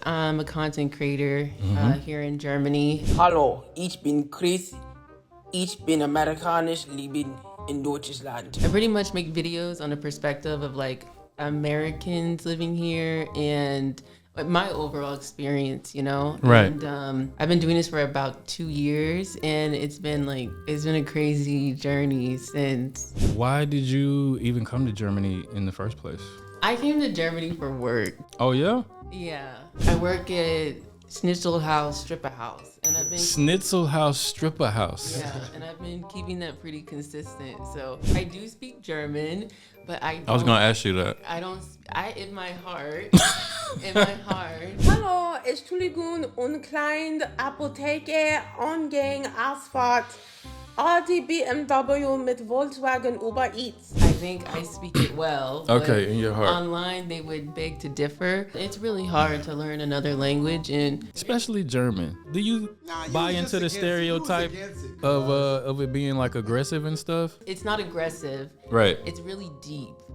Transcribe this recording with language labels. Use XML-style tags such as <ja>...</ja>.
<en>I'm a content creator here in Germany.</en> <de>Hallo, ich bin Krys. Ich bin amerikanisch, leben in Deutschland.</de> <en>I pretty much make videos on the perspective of like Americans living here and my overall experience, you know? Right. And I've been doing this for about 2 years, and it's been a crazy journey since. Why did you even come to Germany in the first place? I came to Germany for work. Oh, yeah? Yeah. I work at Schnitzelhaus Stripper House, and I've been Schnitzelhaus Stripper House. Yeah, and I've been keeping that pretty consistent. So I do speak German, but I was going to ask you that. In my heart, in my heart.</en> <de>Hallo, Entschuldigung, und kleine Apotheke, Angang, Asphalt, Audi, BMW mit Volkswagen Uber Eats.</de> <en>I think I speak it well. But Okay, in your heart. Online, they would beg to differ. It's really hard to learn another language, and Especially German. Do you buy into the stereotype of it being like aggressive and stuff? it's not aggressive. Right. It's really deep.</en>